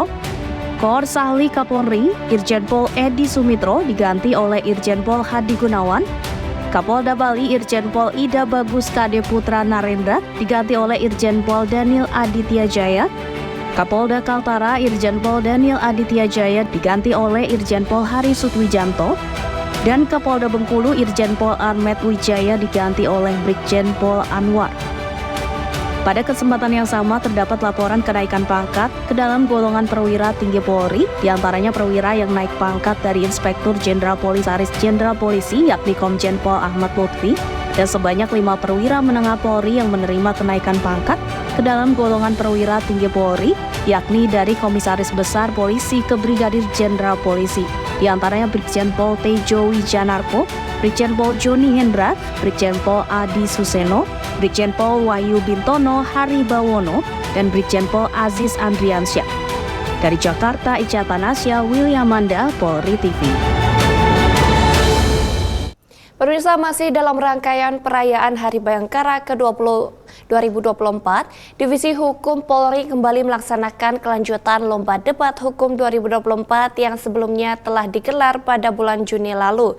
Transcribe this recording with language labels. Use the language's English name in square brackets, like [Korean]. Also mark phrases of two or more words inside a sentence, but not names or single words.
[Indonesian] Koor Sahli Kapolri Irjen Pol Edi Sumitro diganti oleh Irjen Pol Hadi Gunawan. Kapolda Bali Irjen Pol Ida Bagus Kade Putra Narendra diganti oleh Irjen Pol Daniel Aditya Jaya. Kapolda Kaltara Irjen Pol Daniel Aditya Jaya diganti oleh Irjen Pol Hari Sutwijanto. Dan Kapolda Bengkulu Irjen Pol Ahmed Wijaya diganti oleh Brigjen Pol Anwar. Pada kesempatan yang sama terdapat laporan kenaikan pangkat ke dalam golongan perwira tinggi Polri, diantaranya perwira yang naik pangkat dari Inspektur Jenderal Komisaris Jenderal Polisi yakni Komjen Pol Ahmad Lutfi, dan sebanyak 5 perwira menengah Polri yang menerima kenaikan pangkat ke dalam golongan perwira tinggi Polri, yakni dari Komisaris Besar Polisi ke Brigadir Jenderal Polisi, diantaranya Brigjen Pol Tejo Wijanarko, Brigjen Pol Joni Hendra, Brigjen Pol Adi Suseno, Brigjen Pol Wahyu Bintono Haribawono, dan Brigjen Pol Aziz Andriansyah. Dari Jakarta, Ica Tanasya, William Manda, Polri TV. Pemirsa, masih dalam rangkaian perayaan Hari Bayangkara ke-20 2024, Divisi Hukum Polri kembali melaksanakan kelanjutan Lomba Debat Hukum 2024 yang sebelumnya telah digelar pada bulan Juni lalu.